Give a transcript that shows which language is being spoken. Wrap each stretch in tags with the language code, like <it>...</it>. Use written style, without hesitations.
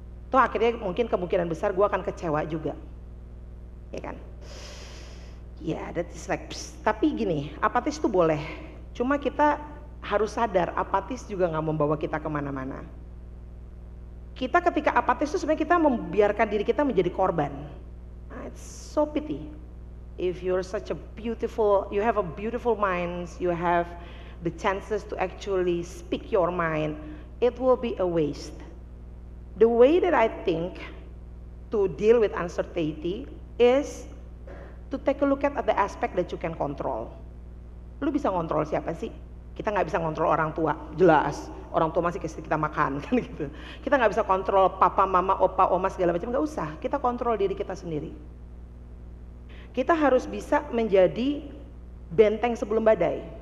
<id>Toh akhirnya mungkin kemungkinan besar gue akan kecewa juga, ya kan? Ya,</id> <en>that is like,</en> <id>tapi gini, apatis itu boleh. Cuma kita harus sadar, apatis juga nggak membawa kita kemana-mana. Kita ketika apatis itu sebenarnya kita membiarkan diri kita menjadi korban.</id> <en>It's so pity. If you're such a beautiful, you have a beautiful mind, you have the chances to actually speak your mind, it will be a waste. The way that I think to deal with uncertainty is to take a look at the aspect that you can control.</en> <id>Lu bisa ngontrol siapa sih? Kita nggak bisa ngontrol orang tua, jelas. Orang tua masih kasih kita makan kan gitu. Kita nggak bisa kontrol papa, mama, opa, oma segala macam, nggak usah. Kita kontrol diri kita sendiri. Kita harus bisa menjadi benteng sebelum badai.</id>